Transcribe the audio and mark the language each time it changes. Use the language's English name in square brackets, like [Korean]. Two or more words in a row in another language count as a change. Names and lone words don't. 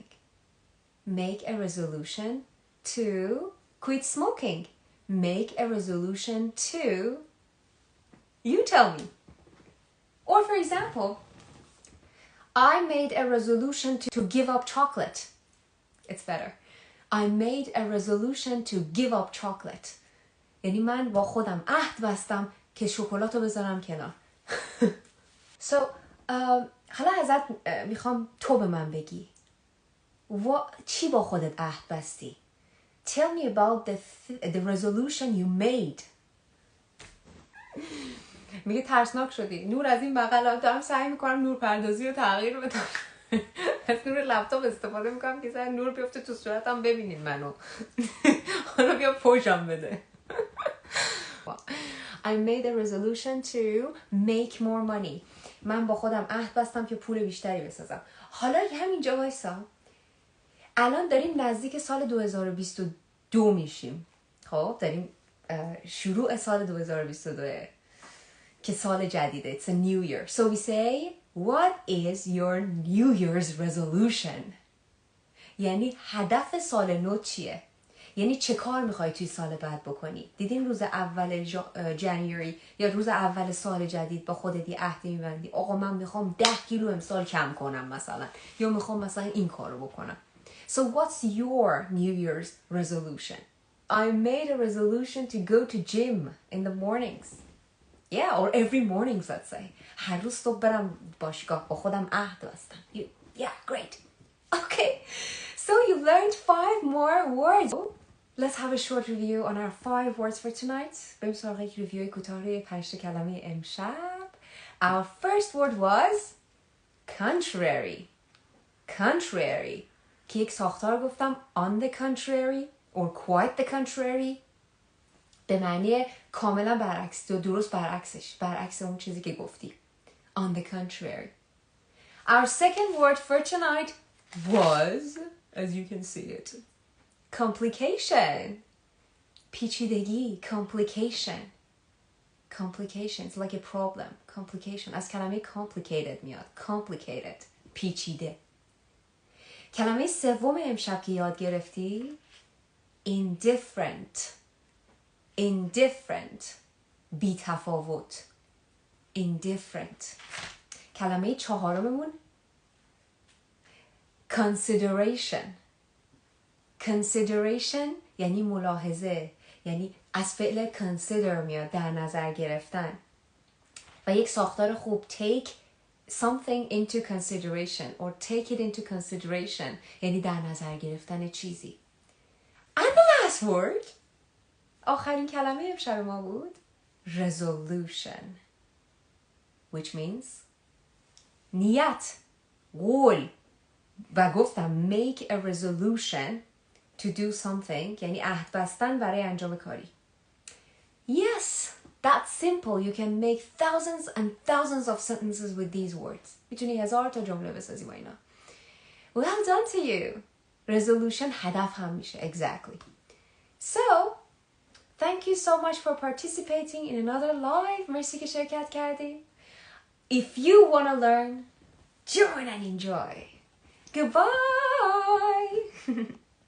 [English] Make a resolution to quit smoking. Make a resolution to... You tell me. Or for example, I made a resolution to give up chocolate. It's better. I made a resolution to give up chocolate. [Persian] یعنی من با خودم عهد بستم که شکلات رو بذارم کنار. So, حالا ازت میخوام تو به من بگی چی با خودت عهد بستی؟ [English] Tell me about the resolution you made. [Persian] میگه ترسناک شدی. نور از این بغل دارم سعی میکنم نور پردازی رو تغییر بدم. از نور لپتاپ استفاده میکنم که سر نور بیفته تو صورتم ببینین منو. حالا بیا پوشم بده. [English] I made a resolution to make more money. [Persian] من با خودم عهد بستم که پول بیشتری بسازم. حالا همینجا وایسا. الان داریم نزدیک سال 2022 میشیم. خب داریم شروع سال 2022 که سال جدیده. [English] It's a new year. So we say, what is your New Year's resolution? [Persian] یعنی هدف سال نو چیه؟ یعنی چه کار میخوای توی سال بعد بکنی؟ دیدین روز اول جنوری یا روز اول سال جدید با خودت یه عهدی میبندی آقا من میخوام 10 کیلو امسال کم کنم مثلا یا میخوام مثلا این کارو بکنم. [English] So what's your New Year's resolution? I made a resolution to go to gym in the mornings. Yeah, or every morning let's say. هر روز صبح برم باشگاه با خودم عهد بستم. Yeah, great. Okay. So you learned 5 more words. Let's have a short review on our 5 words for tonight. [Persian] بریم سراغ یک ریویوی کوتاه 5 کلمه امشب. [English] Our first word was contrary. Contrary. [Persian] که یک ساختار گفتم [English] on the contrary or quite the contrary. [Persian] به معنی کاملا برعکس یا درست برعکسش. برعکس اون چیزی که گفتی. [English] On the contrary. Our second word for tonight was, as you can see it, complication. پیچیدگی. Complication. Complication. It's like a problem. Complication. [Persian] از کلمه complicated میاد. Complicated. پیچیده. کلمه سوم امشب که یاد گرفتی indifferent. Indifferent. بی تفاوت. Indifferent. کلمه چهارممون consideration. Consideration یعنی ملاحظه. یعنی از فعل consider میاد در نظر گرفتن. و یک saakhtar خوب [English] take something into consideration or take it into consideration [Persian] یعنی در نظر گرفتن چیزی. [English] And the last word. [Persian] آخرین کلمه امشب ما بود resolution [English] which means [Persian] نیت، قول. و گفتم [English] make a resolution to do something [Persian] یعنی عهد بستن برای انجام کاری. [English] Yes, that's simple. You can make thousands and thousands of sentences with these words. [Persian] میتونی 1000 تا جمله بسازی با اینا. [English] Well done to you. Resolution [Persian] هدف هم میشه. [English] Exactly. So, thank you so much for participating in another live. [Persian] مرسی که شرکت کردی. [English] If you want to learn, join and enjoy. Goodbye.